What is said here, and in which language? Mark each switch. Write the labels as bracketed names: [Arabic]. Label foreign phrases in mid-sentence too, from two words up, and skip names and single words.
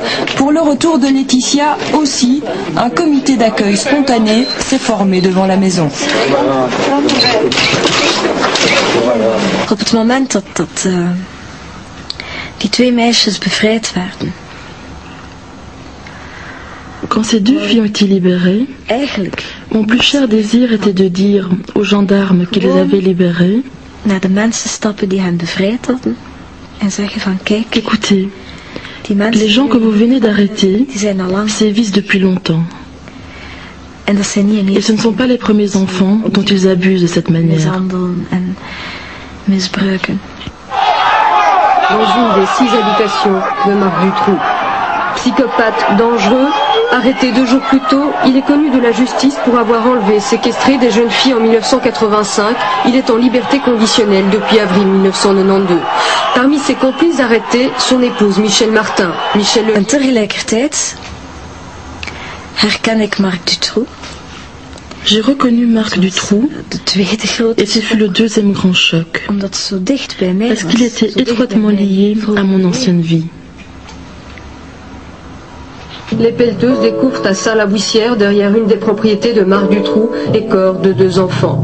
[French] Pour le retour de Laetitia aussi, un comité d'accueil spontané s'est formé devant la maison. [Dutch] Op het moment dat die 2 meisjes bevrijd werden. [French] Quand ces 2 filles ont été libérées, mon plus cher désir était de dire aux gendarmes qui les avaient libérées, [Dutch] naar de mensen stappen die hen bevrijd hadden en zeggen van kijk, [French] écoutez, les gens que vous venez d'arrêter sévissent depuis longtemps. Et ce ne sont pas les premiers enfants dont ils abusent de cette manière. Dans une des 6 habitations de Marc Dutroux. Psychopathe dangereux, arrêté 2 jours plus tôt, il est connu de la justice pour avoir enlevé et séquestré des jeunes filles en 1985. Il est en liberté conditionnelle depuis avril 1992. Parmi ses complices arrêtés, son épouse Michel Martin. Michel Le... [Dutch] En tegelijkertijd herken ik Marc Dutroux. [French] J'ai reconnu Marc Dutroux et ce fut le 2e grand choc, parce qu'il était étroitement lié à mon ancienne vie. Les pelleteuses découvrent à Saint-la-Bouissière, derrière une des propriétés de Marc Dutroux, les corps de 2 enfants.